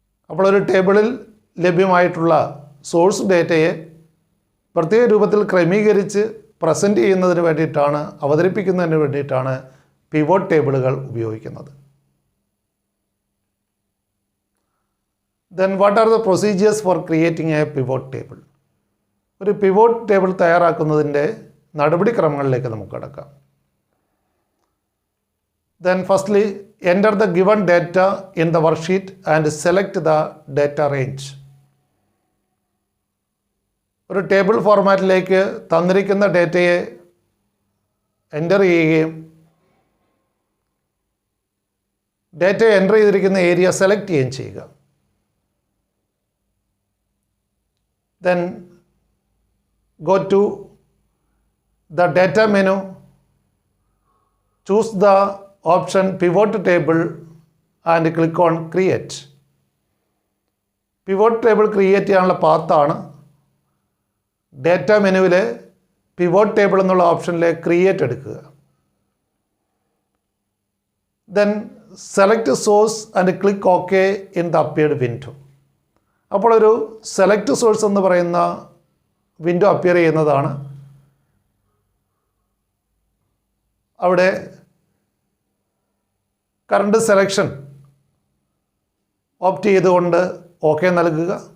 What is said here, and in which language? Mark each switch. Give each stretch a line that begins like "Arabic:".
Malayalam: അപ്പോൾ ഒരു ടേബിളിൽ ലഭ്യമായിട്ടുള്ള സോഴ്സ് ഡേറ്റയെ പ്രത്യേക രൂപത്തിൽ ക്രമീകരിച്ച് പ്രസൻറ്റ് ചെയ്യുന്നതിന് വേണ്ടിയിട്ടാണ്, അവതരിപ്പിക്കുന്നതിന് വേണ്ടിയിട്ടാണ് പിവോട്ട് ടേബിളുകൾ ഉപയോഗിക്കുന്നത്.
English: Then what are the procedures for creating a pivot table?
Malayalam: ഒരു പിവോട്ട് ടേബിൾ തയ്യാറാക്കുന്നതിൻ്റെ നടപടിക്രമങ്ങളിലേക്ക് നമുക്ക് കടക്കാം.
English: Then firstly, enter the given data in the worksheet and select the data range.
Malayalam: ഒരു ടേബിൾ ഫോർമാറ്റിലേക്ക് തന്നിരിക്കുന്ന ഡേറ്റയെ എൻ്റർ ചെയ്യുകയും ഡേറ്റ എൻ്റർ ചെയ്തിരിക്കുന്ന ഏരിയ സെലക്ട് ചെയ്യുകയും ചെയ്യുക.
English: Then go to the data menu, choose the option pivot table and click on create.
Malayalam: Pivot table create ചെയ്യാനുള്ള പാത്താണ് data മെനുവിലെ pivot table എന്നുള്ള ഓപ്ഷനിലെ create എടുക്കുക.
English: Then select source and click OK in the appeared window.
Malayalam: അപ്പോൾ ഒരു select source എന്ന് പറയുന്ന window appear ചെയ്യുന്നതാണ്. അവിടെ current selection opt ചെയ്തുകൊണ്ട് ഓക്കെ നൽകുക.